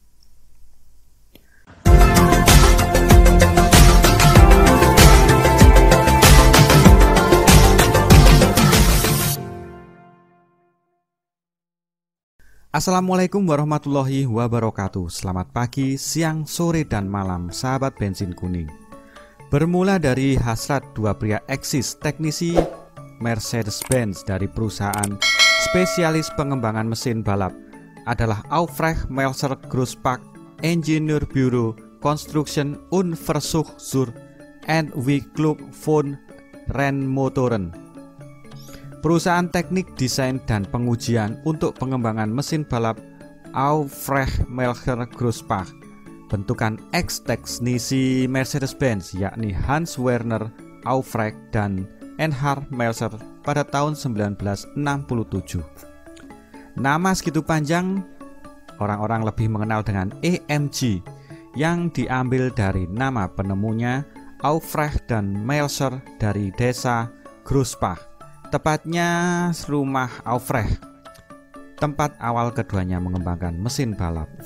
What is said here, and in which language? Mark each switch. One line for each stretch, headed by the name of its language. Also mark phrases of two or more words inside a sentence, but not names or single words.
Arabic: السلام عليكم ورحمة الله وبركاته.
Indonesian: Selamat pagi, siang, sore, dan malam, sahabat bensin kuning. Bermula dari hasrat dua pria eksis teknisi Mercedes-Benz dari perusahaan spesialis pengembangan mesin balap adalah Aufrecht Melzer Grossbach Ingenieurbüro Construction und Versuch zur Entwicklung von Rennmotoren. Perusahaan teknik desain dan pengujian untuk pengembangan mesin balap Aufrecht Melzer Grossbach, bentukan ex-teknisi Mercedes-Benz yakni Hans Werner Aufrecht dan Erhard Melzer pada tahun 1967. Nama segitu panjang, orang-orang lebih mengenal dengan AMG yang diambil dari nama penemunya Aufrecht dan Melzer dari desa Grossbach, tepatnya rumah Aufrecht, tempat awal keduanya mengembangkan mesin balap.